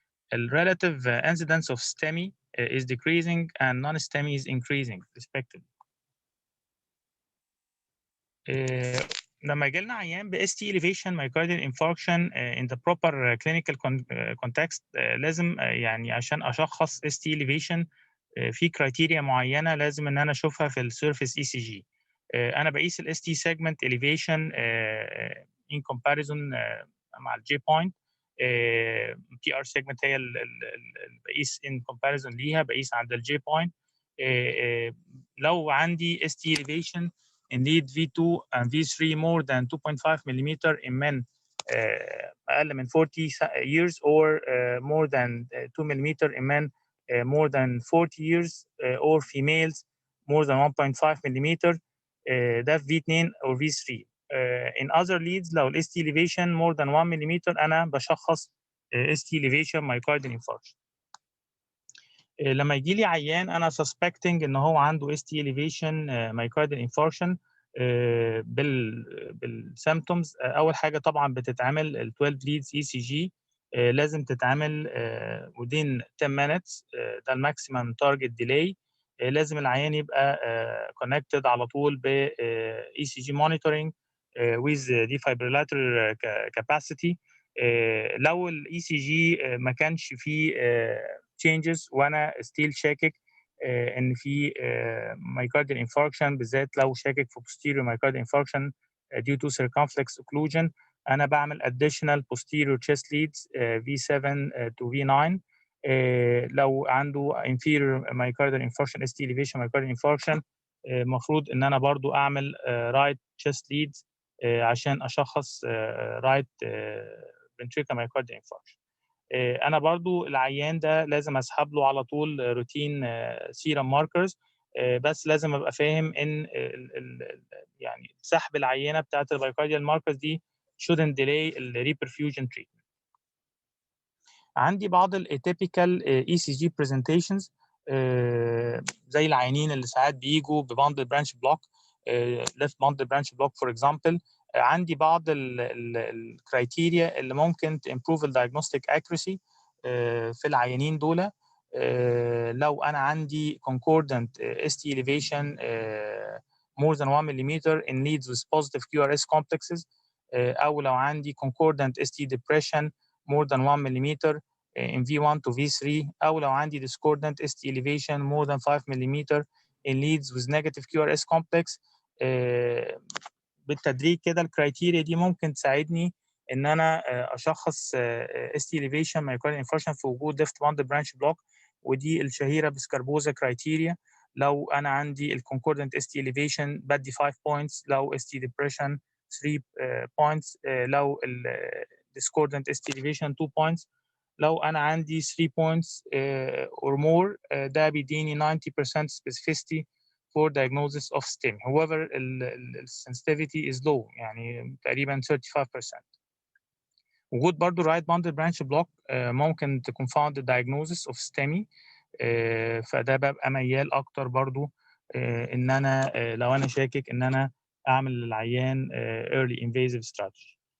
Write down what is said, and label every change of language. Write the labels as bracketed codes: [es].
[en] The relative incidence of STEMI is decreasing and non-STEMI is increasing respectively. [ar] لما يجي لنا عيان ب ST elevation myocardial infarction [en] in the proper clinical context [ar] لازم يعني عشان أشخص ST elevation في كرايتيريا معينة لازم إن أنا أشوفها في السيرفيس ECG. أنا بقيس ال ST segment elevation [en] in comparison [ar] مع ال J point. PR segment هي اللي بقيس in comparison ليها، بقيس عند ال J point. [en] لو عندي ST elevation in lead V2 and V3 more than 2.5 mm in men [ar] أقل من [en] 40 years or more than 2 mm in men more than 40 years or females more than 1.5 mm ده V2 or V3. In other leads [ar] لو ال [en] ST elevation more than 1 mm [ar] أنا بشخص [en] ST elevation myocardial infarction. [ar] لما يجي لي عيان أنا suspecting إن هو عنده ST elevation myocardial infarction بالsymptoms. أول حاجة طبعا بتتعمل ال 12 leads ECG لازم تتعمل within 10 minutes. ده الماكسيمم تارجت ديلي. لازم العيان يبقى connected على طول ب ECG monitoring [en] with defibrillator capacity. [ar] لو ال ECG ما كانش فيه changes وانا still شاكك ان في myocardial infarction، بالذات لو شاكك في posterior myocardial infarction [en] due to circumflex occlusion، [ar] انا بعمل [en] additional posterior chest leads V7 to V9. [ar] لو عنده inferior myocardial infarction ST elevation myocardial infarction المفروض ان انا برضو اعمل right chest leads عشان اشخص right ventricular myocardial infarction. انا برضو العيان ده لازم اسحب له على طول روتين سيرم ماركرز، بس لازم ابقى فاهم ان يعني سحب العينه بتاعت المايوكارديال ماركرز دي [en] shouldn't delay [ar] الريبرفيوجن تريتمنت. عندي بعض الاتيبيكال اي سي جي برزنتيشنز زي العيانين اللي ساعات بيجوا بباندل برانش بلوك، ليفت باندل برانش بلوك فور اكزامبل. عندي بعض الكرايتيريا اللي ممكن تمبروف الدايجنوستيك اكيورسي في العيانين دول. لو انا عندي [en] concordant ST elevation more than 1 mm in leads with positive QRS complexes، او لو عندي concordant ST depression more than 1 mm in V1 to V3، او لو عندي discordant ST elevation more than 5 mm in leads with negative QRS complex. [ar] بالتدريج كده الكرايتيريا دي ممكن تساعدني ان انا اشخص ST elevation myocardial infarction في وجود left bundle branch block، ودي الشهيره بسكاربوزا كرايتيريا. لو انا عندي الكونكوردنت [en] ST elevation بدي 5 points، لو ST depression 3 points، لو discordant ST elevation 2 points، لو انا عندي 3 points or more [ar] ده بيديني [en] 90% specificity for diagnosis of STEMI. However, the sensitivity is low، [ar] يعني تقريبا [en] 35%. [ar] وجود برضو right bundle branch block ممكن [en] to confound the diagnosis of STEMI، [ar] فده ببقى ميال اكتر برضو ان انا لو انا شاكك ان انا اعمل للعيان [en] early invasive strategy.